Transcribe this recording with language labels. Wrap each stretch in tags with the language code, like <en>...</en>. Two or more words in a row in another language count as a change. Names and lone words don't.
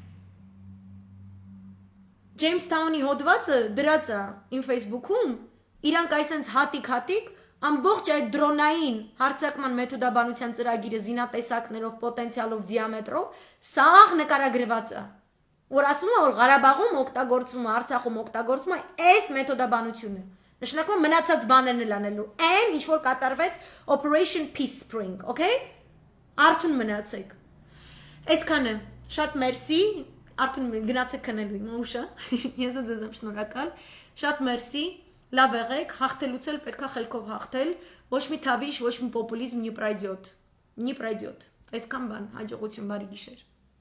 <hy>Jamestown-ի հոդվածը դրած է իմ Facebook-ում, իրանք այսենց հատիկ ամբողջ այդ դրոնային հարցակման մեթոդաբանության ծրագիրը զինատեսակներով, պոտենցիալով, դիամետրով սաղ նկարագրված է։ Որ ասում է, որ Ղարաբաղում օգտագործվում է, Արցախում օգտագործվում է այս մեթոդաբանությունը։ Նշանակում է մնացած բաներն էլ անելու։ Այն ինչ որ կատարվեց Operation Peace Spring, okay? Արթուն մնացեք։ Այսքանը, շատ մերսի, արթուն գնացեք քնելու իմ ուշը։ Ես ձեզ եմ շնորհակալ։ Շատ մերսի, լավ եղեք, հաղթելուց էլ պետքա խելքով հաղթել, ոչ մի թավիշ, ոչ մի պոպուլիզմ,</hy> <ru>не пройдет։</ru> <hy>Այսքան բան, հաջողություն, բարի գիշեր։</hy>